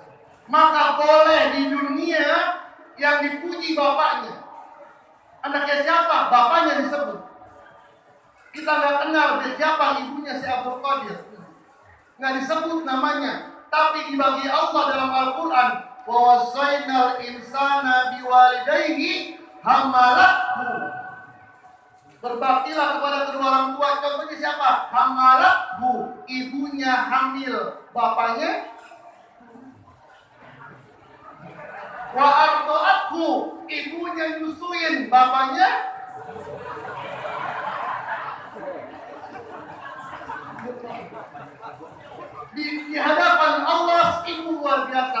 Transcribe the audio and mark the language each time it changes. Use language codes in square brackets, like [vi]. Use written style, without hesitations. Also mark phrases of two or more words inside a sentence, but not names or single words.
[id] Maka boleh di dunia yang dipuji bapaknya. Anaknya siapa? Bapaknya disebut. Kita nggak kenal dia siapa, ibunya si Abdul Qadir. Nggak disebut namanya. Tapi dibagi Allah dalam Al-Quran, [ar] ووصينا الإنسان بوالديه حملته. [id] Berbaktilah kepada kedua orang tua. Contohnya siapa? Hamalathu, ibunya hamil, bapaknya [ar] وأرضعته, [id] ibunya nyusuin, bapaknya di hadapan Allah itu luar biasa.